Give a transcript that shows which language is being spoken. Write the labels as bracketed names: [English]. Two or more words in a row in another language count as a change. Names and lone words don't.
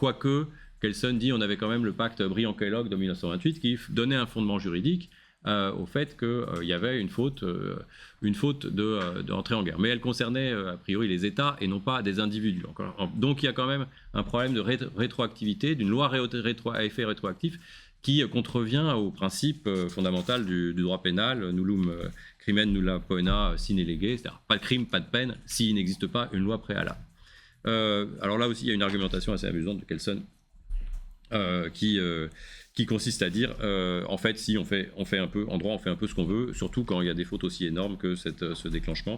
[French] Quoique, Kelsen dit on avait quand même le pacte Briand-Kellogg de 1928 qui donnait un fondement juridique au fait qu'il y avait une faute d'entrée en guerre. Mais elle concernait [Latin] a priori [French] les États et non pas des individus. Donc il y a quand même un problème de rétroactivité, d'une loi à effet rétroactif qui contrevient au principe fondamental du droit pénal, [Latin] nullum crimen nulla poena sine lege, [French] c'est-à-dire pas de crime, pas de peine, s'il n'existe pas une loi préalable. Alors là aussi, il y a une argumentation assez amusante de Kelsen qui consiste à dire, en fait, si on fait un peu, en droit, on fait un peu ce qu'on veut, surtout quand il y a des fautes aussi énormes que ce déclenchement.